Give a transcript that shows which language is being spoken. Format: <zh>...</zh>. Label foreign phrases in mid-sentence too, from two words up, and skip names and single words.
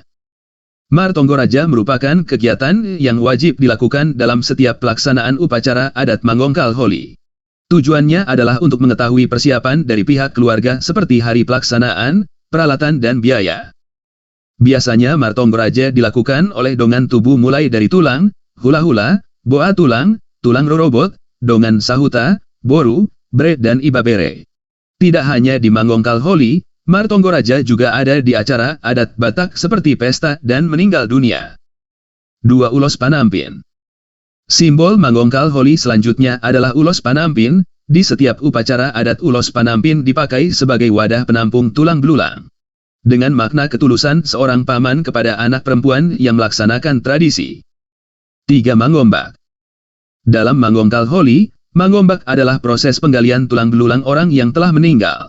<id>Martonggoraja merupakan kegiatan yang wajib dilakukan dalam setiap pelaksanaan upacara adat Mangongkal Holi. Tujuannya adalah untuk mengetahui persiapan dari pihak keluarga seperti hari pelaksanaan, peralatan dan biaya. Biasanya Martonggoraja dilakukan oleh</id> <bbc>dongan tubuh</bbc> <id>mulai dari tulang, hula-hula, boa tulang,</id> <bbc>tulang rorobot, dongan sahuta,</bbc> <id>boru, bre dan ibabere. Tidak hanya di Mangongkal Holi, Martonggoraja juga ada di acara adat Batak seperti pesta dan meninggal dunia. 2. Ulos Panampin. Simbol Mangongkal Holi selanjutnya adalah ulos panampin. Di setiap upacara adat ulos panampin dipakai sebagai wadah penampung tulang belulang. Dengan makna ketulusan seorang paman kepada anak perempuan yang melaksanakan tradisi. 3. Mangombak. Dalam Mangongkal Holi, mangombak adalah proses penggalian tulang belulang orang yang telah meninggal.</id>